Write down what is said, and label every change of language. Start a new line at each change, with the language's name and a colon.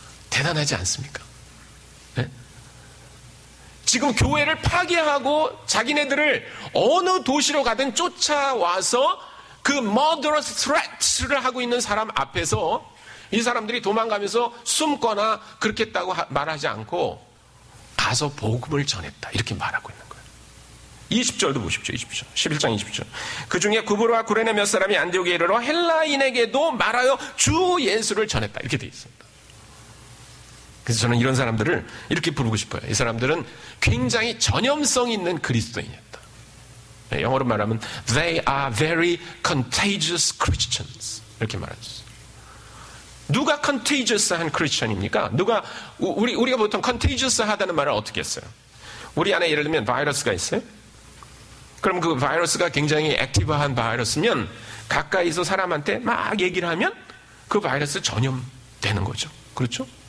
Korean: 대단하지 않습니까? 네? 지금 교회를 파괴하고 자기네들을 어느 도시로 가든 쫓아와서 그
English: murderous threats
Korean: 를 하고 있는 사람 앞에서 이 사람들이 도망가면서 숨거나 그렇게 했다고 말하지 않고 가서 복음을 전했다 이렇게 말하고 있는 거예요. 20절도 보십시오. 20절. 11장 20절. 그 중에 구브로와 구레네 몇 사람이 안디옥에 이르러 헬라인에게도 말하여 주 예수를 전했다 이렇게 되어 있습니다. 그래서 저는 이런 사람들을 이렇게 부르고 싶어요. 이 사람들은 굉장히 전염성 있는 그리스도인이었다. 영어로 말하면
English: They are very contagious Christians
Korean: 이렇게 말하죠. 누가 contagious한 크리스천입니까? 우리가 보통 contagiously 하다는 말을 어떻게 했어요? 우리 안에 예를 들면 바이러스가 있어요? 그럼 그 바이러스가 굉장히 액티브한 바이러스면 가까이서 사람한테 막 얘기를 하면 그 바이러스 전염되는 거죠. 그렇죠?